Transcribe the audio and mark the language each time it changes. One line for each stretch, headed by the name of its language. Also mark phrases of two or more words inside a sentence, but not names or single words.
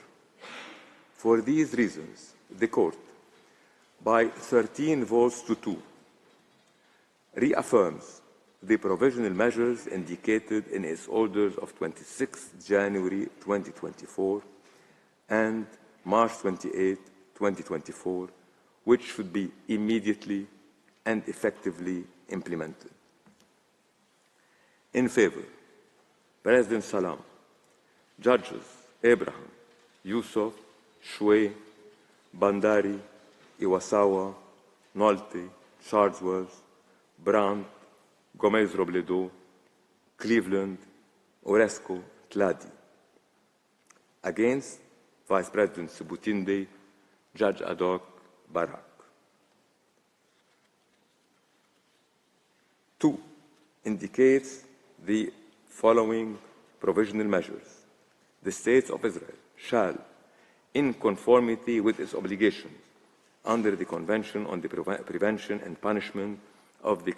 English: For these reasons, the Court, by 13 votes to 2, reaffirms the provisional measures indicated in its orders of 26 January 2024 and March 28, 2024, which should be immediately and effectively implemented. In favor, President Salam, Judges Abraham, Yusuf, Shway, Bandari, Iwasawa, Nolte, Charlesworth, Brandt, Gomez-Robledo, Cleveland, Oresco, Tladi. Against, Vice President Sebutinde, Judge ad hoc Barak. 2. Indicates the following provisional measures. The State of Israel shall, in conformity with its obligations under the Convention on the Prevention and Punishment of the